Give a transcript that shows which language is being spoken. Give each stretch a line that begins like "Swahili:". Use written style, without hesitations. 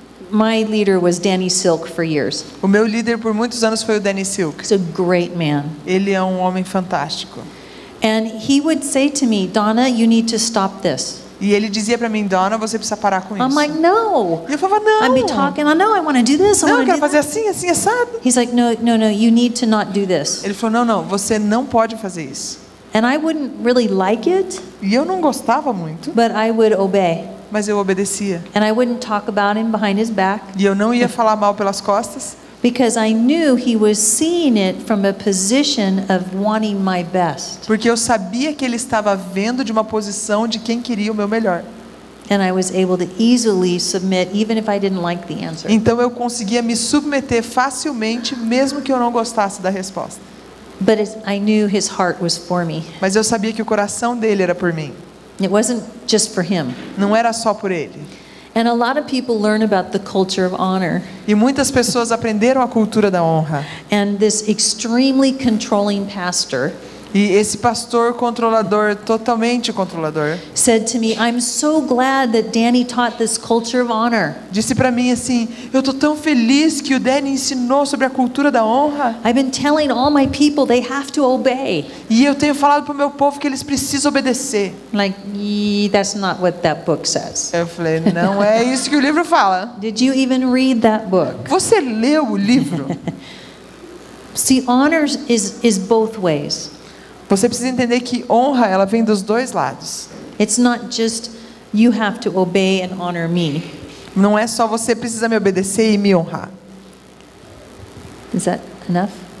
English: My leader was Danny Silk for years.
Portuguese: O meu líder por muitos anos foi o Danny Silk.
English: He's a great man.
Portuguese: Ele é um homem fantástico.
English: And he would say to me, Donna, you need to stop this.
Portuguese: E ele dizia para mim, Donna, você precisa parar com
English: I'm
Portuguese: isso.
English: like, no.
Portuguese: E eu falava, não.
English: I'd be talking, I know I want to do this, I
Portuguese: Não, eu
English: want to
Portuguese: quero
English: do
Portuguese: fazer
English: that.
Portuguese: assim, assim, assado.
English: He's like, no, you need to not do this.
Portuguese: Ele falou, não, você não pode fazer isso.
English: And I wouldn't really like it,
Portuguese: E eu não gostava muito,
English: but I would obey.
Portuguese: mas eu obedecia.
English: And I wouldn't talk about him behind his back
Portuguese: E eu não ia falar mal pelas costas,
English: because I knew he was seeing it from a position of wanting my best.
Portuguese: porque eu sabia que ele estava vendo de uma posição de quem queria o meu melhor.
English: And I was able to easily submit even if I didn't like the answer.
Portuguese: Então eu conseguia me submeter facilmente, mesmo que eu não gostasse da resposta.
English: But I knew his heart was for me.
Portuguese: Mas eu sabia que o coração dele era por mim.
English: It wasn't just for him.
Portuguese: Não era só por ele.
English: And a lot of people learn about the culture of honor
Portuguese: E muitas pessoas aprenderam a cultura da honra.
English: and this extremely controlling pastor
Portuguese: E esse pastor controlador, totalmente controlador,
English: said to me, I'm so glad that Danny taught this culture of honor.
Portuguese: disse para mim assim, eu tô tão feliz que o Danny ensinou sobre a cultura da honra.
English: I've been telling all my people they have to obey.
Portuguese: E eu tenho falado para o meu povo que eles precisam obedecer.
English: Like, that's not what that book says.
Portuguese: Eu falei, não é isso que o livro fala.
English: Did you even read that book?
Portuguese: Você leu o livro?
English: See, honor is both ways.
Portuguese: Você precisa entender que honra, ela vem dos dois lados.
English: It's not just you have to obey and honor me.
Portuguese: Não é só você precisa me obedecer e me honrar.
English: Is that enough?